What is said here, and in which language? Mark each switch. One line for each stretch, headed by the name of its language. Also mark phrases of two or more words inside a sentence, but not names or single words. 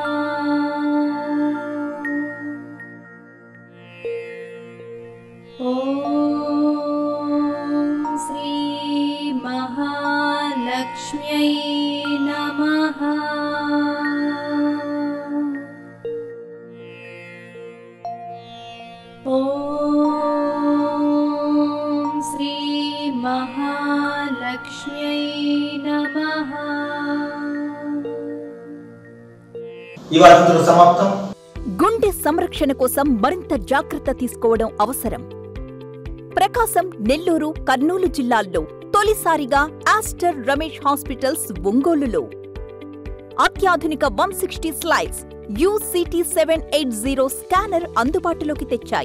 Sanskrit: ॐ श्री महालक्ष्म्यै नमः। ॐ श्री महालक्ष्म्यै नमः।
Telugu: ఈ వార్తలు సమాప్తం. గుండె సంరక్షణ కోసం మరింత జాగ్రత్త తీసుకోవడం అవసరం. ప్రకాశం, నెల్లూరు, కర్నూలు జిల్లాల్లో తొలిసారిగా ఆస్టర్ రమేష్ హాస్పిటల్స్ ఒంగోలులో అత్యాధునిక 160 స్లైడ్స్ UCT 780 స్కానర్ అందుబాటులోకి తెచ్చాయి.